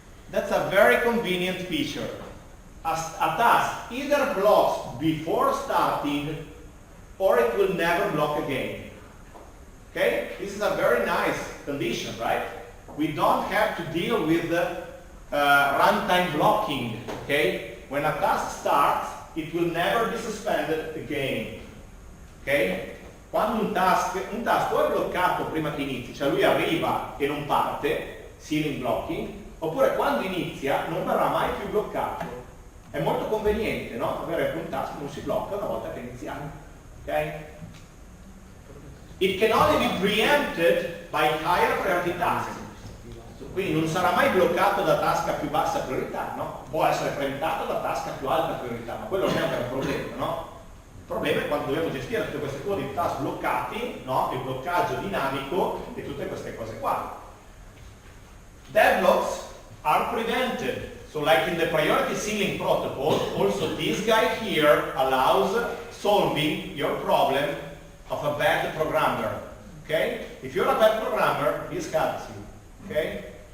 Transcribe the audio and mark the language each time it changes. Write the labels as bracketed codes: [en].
[en] That's a very convenient feature. A task either blocks before starting or it will never block again. Okay? This is a very nice condition, right? We don't have to deal with the runtime blocking. Okay? When a task starts, it will never be suspended again. Ok? [it] Quando un task o è bloccato prima che inizi, cioè lui arriva e non parte, ceiling blocking, oppure quando inizia non verrà mai più bloccato. È molto conveniente, no? Avere un task che non si blocca una volta che iniziamo. Ok? [en] It can only be preempted by higher priority tasks. [it] Quindi non sarà mai bloccato da task a più bassa priorità, no? Può essere preemptato da task a più alta priorità, ma quello non è un vero problema, no? Il problema è quando dobbiamo gestire tutte queste cose di task bloccati, no? Il bloccaggio dinamico e tutte queste cose qua. [en] Deadlocks are prevented. So like in the priority ceiling protocol, also this guy here allows solving your problem of a bad programmer. Okay? If you're a bad programmer, this helps you. Okay?